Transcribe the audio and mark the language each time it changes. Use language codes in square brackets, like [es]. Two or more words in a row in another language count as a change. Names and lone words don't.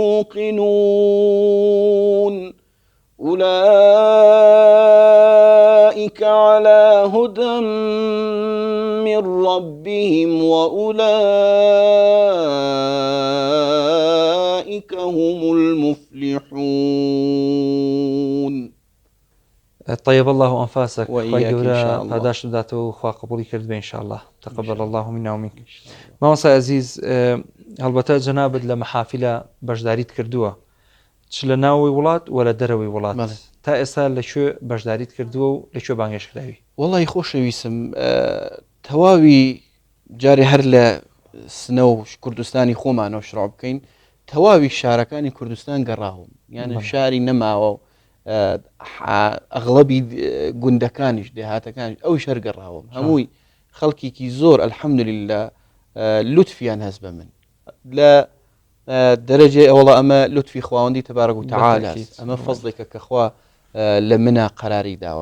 [ar] يوقنون أولئك على هدى من ربهم وأولئك هم المفلحون. طيب الله أنفاسك وإياك إن شاء الله. [ckb] پاداش بدات و خوا قبولی کرد بێ [ar] إن شاء الله. تقبل الله منا ومنك. [ckb] مامۆستا عزیز، هەڵبەتە جەنابەت لە مەحافیلە بەشداریت کردووە، چ لە ناوەوەی وڵات و لە دەرەوەی وڵات، تا ئێستا لەکوێ بەشداریت کردووە و لەکوێ بانگێشکراوی؟ وەڵی خۆشەویستم، تەواوی جارێ هەر لە سنە و کوردستانی خۆمانەوە شڕاو بکەین، تەواوی شارەکانی کوردستان گەڕاوم، یانە شاری نەماوە و ئەغڵەبی گوندەکانیش دێهاتەکانیش ئەو شەر گەڕاوم، هەمووی خەڵکێکی زۆر ئەلحەمدولیللا لوتفیان هەست بە من لە دەرەجێ ئەوڵە ئەمە لوتفی خواوەندی تەبارەک و تەعالە، ئەمە فەزڵێکە کە خوا لە منە قەراری داوە.